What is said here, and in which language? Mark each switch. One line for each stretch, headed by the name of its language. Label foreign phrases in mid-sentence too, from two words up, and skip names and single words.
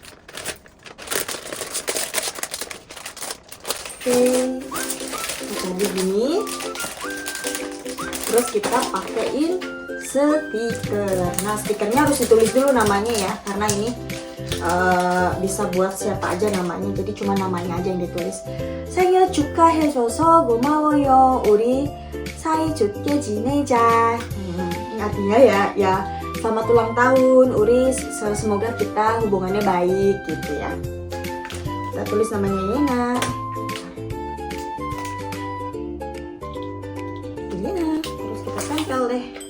Indonesian: Oke, kita begini. Terus kita pakein stiker. Nah, stikernya harus ditulis dulu namanya ya, karena ini bisa buat siapa aja namanya. Jadi cuma namanya aja yang ditulis.
Korean: 생일 축하해줘서 고마워요. 우리 사이좋게 지내자.
Indonesian: Artinya ya selamat ulang tahun Uri, semoga kita hubungannya baik gitu ya. Kita tulis namanya Yena. Yena, terus kita tempel deh.